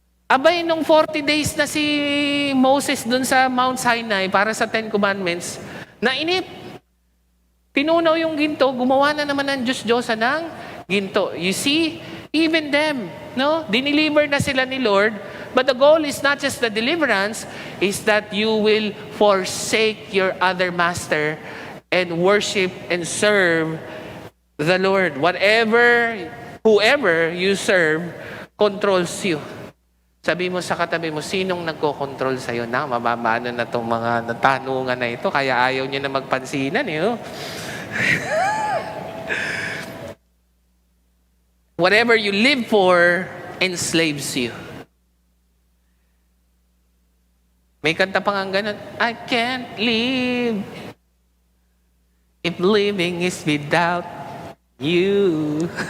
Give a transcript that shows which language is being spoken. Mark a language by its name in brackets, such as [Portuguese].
[Filipino] Abay, nung 40 days na si Moses dun sa Mount Sinai para sa 10 Commandments, nainip. Tinunaw yung ginto, gumawa na naman ng Diyos-Diyosa ng ginto. [English] You see, even them, [Filipino] dineliver na sila ni Lord, [English] but the goal is not just the deliverance, is that you will forsake your other master and worship and serve the Lord. Whoever you serve, controls you. [Filipino] Sabi mo sa katabi mo, sinong nagko-control sa'yo? Na, mababano na itong mga natanungan na ito, kaya ayaw niya na magpansinan. [English] Whatever you live for, enslaves you. [Filipino] May kanta pa nga ganun, [English] I can't live if living is without you.